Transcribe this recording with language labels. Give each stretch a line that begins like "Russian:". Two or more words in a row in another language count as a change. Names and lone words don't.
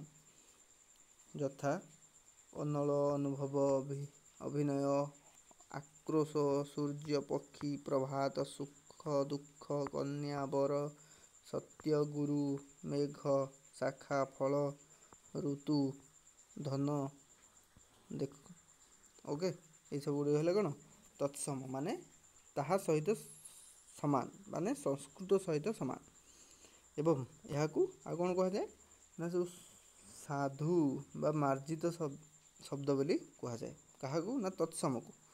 Sanskrit: यथा अनल, अनुभव, अभिनय, आक्रोश, सूर्य, पक्षी, प्रभात, सुख, दुख, कन्या, वर, सत्य, गुरु, मेघ, शाखा, फल, ऋतु, धन।
Odia: ଦେଖ ଓକେ, ଏଇସବୁ ଗୁଡ଼ିକ ହେଲେ କ'ଣ ତତ୍ସମ, ମାନେ ତାହା ସହିତ ସମାନ, ମାନେ ସଂସ୍କୃତ ସହିତ ସମାନ। ଏବଂ ଏହାକୁ ଆଉ କ'ଣ କୁହାଯାଏ ନା ସବୁ ସାଧୁ ବା ମାର୍ଜିତ ଶବ୍ଦ ବୋଲି କୁହାଯାଏ। କାହାକୁ ନା ତତ୍ସମକୁ।